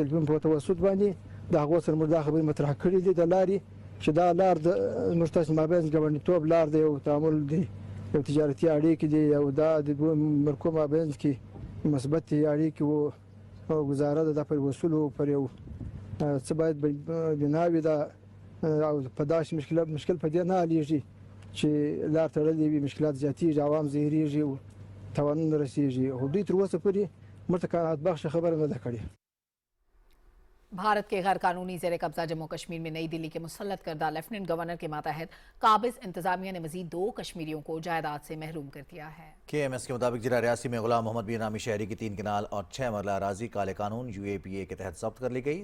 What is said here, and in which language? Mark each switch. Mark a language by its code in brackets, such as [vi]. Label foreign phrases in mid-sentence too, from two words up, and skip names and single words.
[ps] ټلیفون په توسط باندې د هغو سره موږ دا خبرې مطرح کړې دي د لارې چې دا لار د موږ تاسو مابینځ ګاونډیتوب لار دی او تعامل دی یو تجارتي اړیکې دي او دا د دوه ملکو مابینځ کې مثبتې اړیکې او ګزاره ده دا پر وصولو پر یو څه باید بنا وي دا او په داسې مشکل په دې نه حلېږي چې لار تړلې وي مشکلات زیاتېږي عوام زهریږي او تاوانونه رسېږي. خو دوی تر اوسه پورې موږ ته قناعت بخشه خبره نه ده کړې. [ur] بھارت کے غیر قانونی زیر قبضہ جموں کشمیر میں نئی دلی کے مسلط کردہ لیفٹیننٹ گورنر کے ماتحت قابض انتظامیہ نے مزید 2 کشمیریوں کو جائیداد سے محروم کر دیا ہے. KMS کے مطابق ضلع ریاسی میں غلام محمد بن نامی شہری کی 3 کنال اور 6 مرلہ اراضی کالے قانون UAPA کے تحت ضبط کر لی گئی.